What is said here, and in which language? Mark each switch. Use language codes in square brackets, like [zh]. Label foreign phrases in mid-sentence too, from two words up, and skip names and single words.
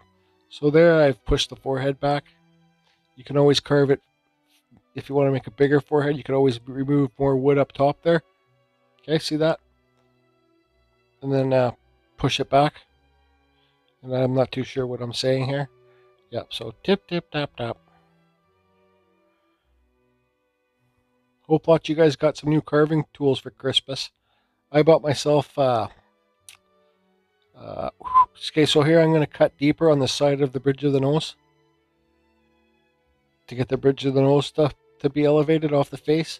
[en] So there, I've pushed the forehead back. You can always carve it. If you want to make a bigger forehead, you can always remove more wood up top there. Okay, see that? And then push it back. And I'm not too sure what I'm saying here. Yep, so tip, tip, tap, tap. Hope lot you guys got some new carving tools for Christmas. I bought myself, okay, so here I'm going to cut deeper on the side of the bridge of the nose. To get the bridge of the nose stuff to be elevated off the face.